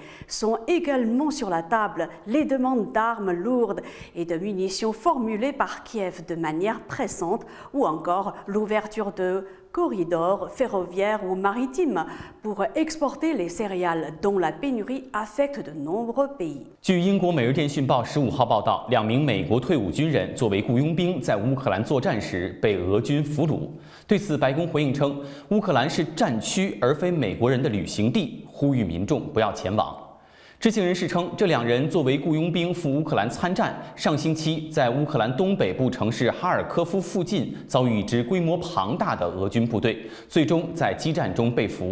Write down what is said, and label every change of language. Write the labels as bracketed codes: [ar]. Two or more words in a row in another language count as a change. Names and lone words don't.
[fr] Sont également sur la table les demandes d'armes lourdes et de munitions formulées par Kiev de manière pressante ou encore l'ouverture de corridors ferroviaires ou maritimes pour exporter les céréales dont la pénurie affecte de nombreux pays. [zh] 据英国《每日电讯报》15号报道，2名美国退伍军人作为雇佣兵在乌克兰作战时被俄军俘虏。对此，白宫回应称，乌克兰是战区而非美国人的旅行地，呼吁民众不要前往。知情人士称，这2人作为雇佣兵赴乌克兰参战，上星期在乌克兰东北部城市哈尔科夫附近遭遇一支规模庞大的俄军部队，最终在激战中被俘。